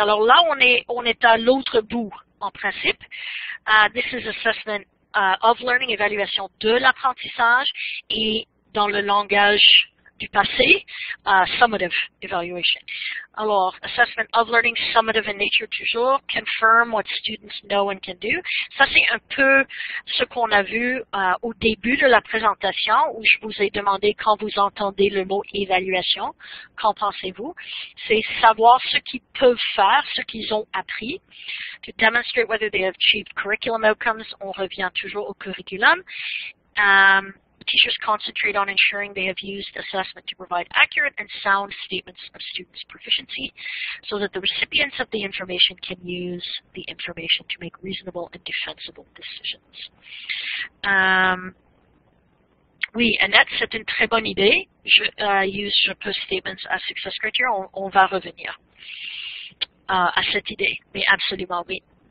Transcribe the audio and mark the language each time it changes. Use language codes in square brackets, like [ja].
[fr] Alors là, on est à l'autre bout, en principe. [en] This is Assessment of Learning, [fr] évaluation de l'apprentissage, et dans le langage du passé, [en] summative evaluation. Alors, assessment of learning, summative in nature [fr] toujours, [en] confirm what students know and can do. [fr] Ça, c'est un peu ce qu'on a vu au début de la présentation, où je vous ai demandé quand vous entendez le mot évaluation, qu'en pensez-vous? C'est savoir ce qu'ils peuvent faire, ce qu'ils ont appris. [en] To demonstrate whether they have achieved curriculum outcomes, [fr] on revient toujours au curriculum. [en] Teachers concentrate on ensuring they have used assessment to provide accurate and sound statements of students' proficiency so that the recipients of the information can use the information to make reasonable and defensible decisions. [fr] Oui, Annette, c'est une très bonne idée. Je pose [en] statements as success criteria. [fr] On va revenir à cette idée, mais absolument oui.